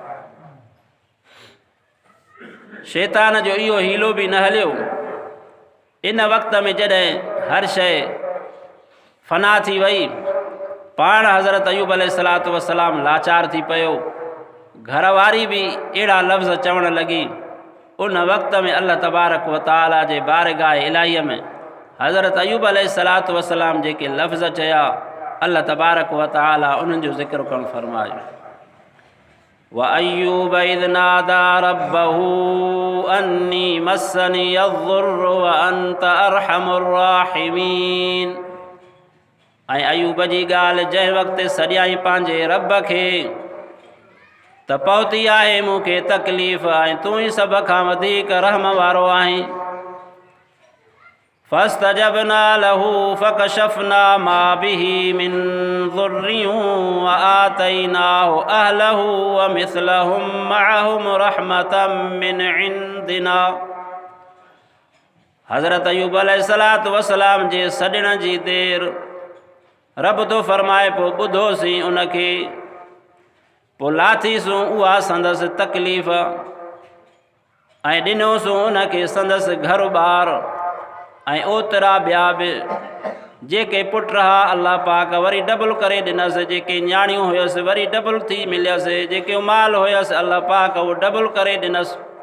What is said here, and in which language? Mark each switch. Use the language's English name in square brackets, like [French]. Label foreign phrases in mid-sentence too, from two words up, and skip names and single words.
[Sindhi] शैतान जो इहो हीलो बि न हलियो। इन वक़्त में जॾहिं हर शइ फ़ना थी वई, पाण हज़रत अयूब [Arabic] عليه الصلاة والسلام [Sindhi] लाचार थी पियो, घरवारी बि अहिड़ा लफ़्ज़ चवणु लॻी। उन वक़्त में अल्लाह तबारक व तआला जे बारगाह इलाहीअ में हज़रत अयूब [Arabic] عليه الصلاة والسلام [Sindhi] जेके लफ़्ज़ चया, अल्लाह तबारक व तआला उन्हनि जो ज़िक्र करणु फरमायो। [Arabic] وأيوب إذ نادى ربه أني مسني الضر وأنت أرحم الراحمين. [Sindhi] ऐं अयूब जी ॻाल्हि जंहिं वक़्तु सॼाई पंहिंजे रब खे त पहुती आहे मूंखे तकलीफ़, ऐं तूं ई सभ खां वधीक रहम वारो आहीं। [Arabic] فاستجبنا له فكشفنا ما به من ضر وآتيناه أهله ومثلهم معهم رحمة من عندنا. [Sindhi] हज़रत अयूब [Arabic] عليه الصلاة والسلام [Sindhi] जे सॾण जी देर रब तो फरमाए पोइ ॿुधोसीं उनखे, पोइ लाथीसूं उहा संदसि तकलीफ़ ऐं ॾिनोसूं उनखे संदसि घर ॿार ऐं ओतिरा ॿिया बि जेके पुट रहा अल्लाह पाक वरी डबल करे ॾिनसि, जेके न्याणियूं हुयसि वरी डबल थी मिलियसि, जेके माल हुयसि अल्लाह पाक उहो डबल करे ॾिनसि।